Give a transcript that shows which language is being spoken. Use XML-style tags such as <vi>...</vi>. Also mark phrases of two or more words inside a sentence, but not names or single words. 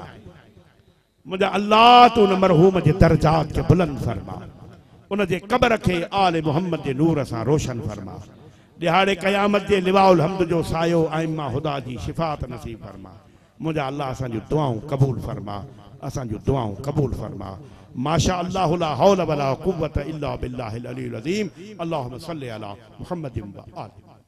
<sd>मुंहिंजा अल्लाह तूं उन मरहूम जे दर्जात खे बुलंद फरमा, उन जे क़ब्र खे आले मुहम्मद जे नूर सां रोशन फरमा। दिहाड़े क़यामत जे</sd> <ar>لواء الحمد</ar> <sd>जो सायो आइम्मा हुदा जी शिफात नसीब फरमा। मुंहिंजा अल्लाह असांजूं दुआऊं क़बूल फरमा, असांजूं दुआऊं क़बूल फरमा।</sd> <ar>ما شاء الله لا حول ولا قوة إلا بالله العلي العظيم. اللهم صل على محمد وآل.</ar>